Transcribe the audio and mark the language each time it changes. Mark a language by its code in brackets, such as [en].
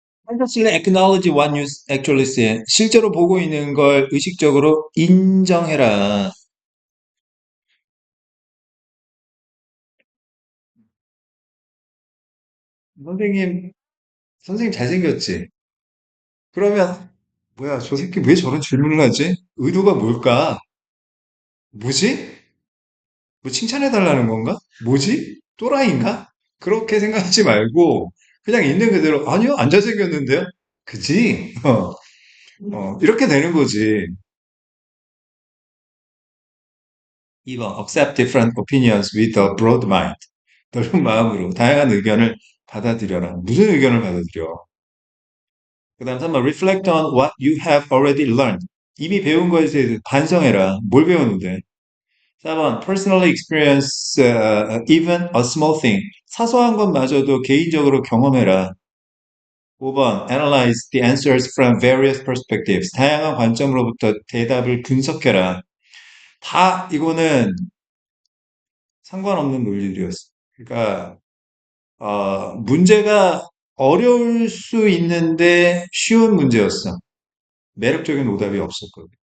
[en] Honestly acknowledge what you actually see. [ko] 실제로 보고 있는 걸 의식적으로 인정해라. 선생님, 선생님 잘생겼지? 그러면 뭐야, 저 새끼 왜 저런 질문을 하지? 의도가 뭘까? 뭐지? 뭐 칭찬해 달라는 건가? 뭐지? 또라이인가? 그렇게 생각하지 말고 그냥 있는 그대로 아니요, 안 잘생겼는데요? 그지? 이렇게 되는 거지. [en] 2번 accept different opinions with a broad mind. [ko] 넓은 마음으로 다양한 의견을 받아들여라. 무슨 의견을 받아들여? 그 다음 [en] 3번 reflect on what you have already learned. [ko] 이미 배운 것에 대해서 반성해라. 뭘 배웠는데? [en] 4번 personally experience even a small thing. [ko] 사소한 것마저도 개인적으로 경험해라. [en] 5번 analyze the answers from various perspectives. [ko] 다양한 관점으로부터 대답을 분석해라. 다 이거는 상관없는 논리들이었어. 그러니까 문제가 어려울 수 있는데 쉬운 문제였어. 매력적인 오답이 없었거든.